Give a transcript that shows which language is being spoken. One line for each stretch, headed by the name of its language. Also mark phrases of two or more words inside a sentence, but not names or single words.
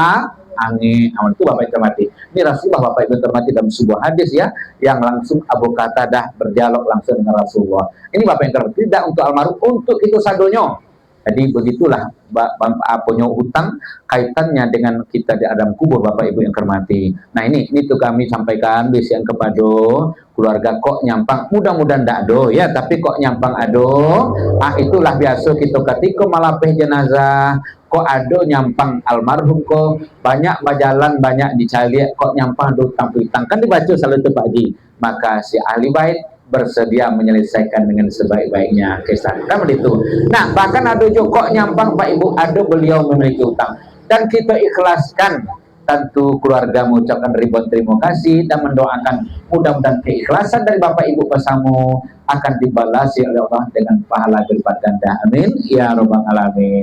Indonesian: angin itu Bapak termati ini Rasulullah Bapak Ibu termati dalam sebuah hadis ya yang langsung Abu Qatadah berdialog langsung dengan Rasulullah ini Bapak yang termati tidak untuk almarhum untuk itu sadonyo jadi begitulah punya hutang kaitannya dengan kita di alam kubur Bapak Ibu yang terhormati. Nah ini tuh kami sampaikan bis yang kepada keluarga
Minangkabau: kok nyampang mudah-mudahan ndak do ya tapi kok nyampang ado
Indonesian: itulah biasa kita ketika malapeh jenazah kok ado nyampang almarhum kok banyak bajalan banyak dicari kok nyampang do utang kan dibaca selalu itu Pak Haji maka si ahli bait bersedia menyelesaikan dengan sebaik-baiknya kisah kan begitu. Nah bahkan ada juga nyampang Pak Ibu ada beliau memiliki utang dan kita ikhlaskan tentu keluarga mengucapkan ribuan terima kasih dan mendoakan mudah-mudahan keikhlasan dari Bapak Ibu bersama akan dibalasi oleh Allah dengan pahala berlipat ganda amin ya robbal alamin.